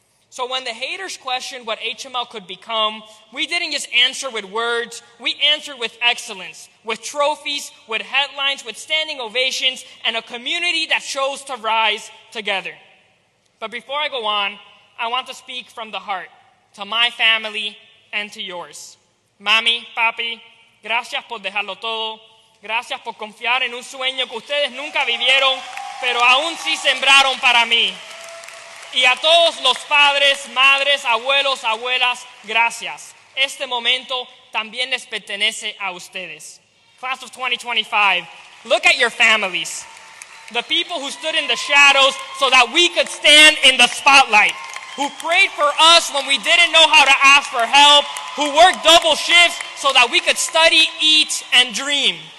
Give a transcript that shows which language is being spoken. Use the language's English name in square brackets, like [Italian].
[English] So when the haters questioned what HML could become, we didn't just answer with words, we answered with excellence, with trophies, with headlines, with standing ovations, and a community that chose to rise together. But before I go on, I want to speak from the heart to my family and to yours. [Spanish] Mami, papi, gracias por dejarlo todo. Gracias por confiar en un sueño que ustedes nunca vivieron, pero aún sí sembraron para mí. Y a todos los padres, madres, abuelos, abuelas, gracias. Este momento también les pertenece a ustedes. [English] Class of 2025, look at your families. The people who stood in the shadows so that we could stand in the spotlight, who prayed for us when we didn't know how to ask for help, who worked double shifts so that we could study, eat, and dream.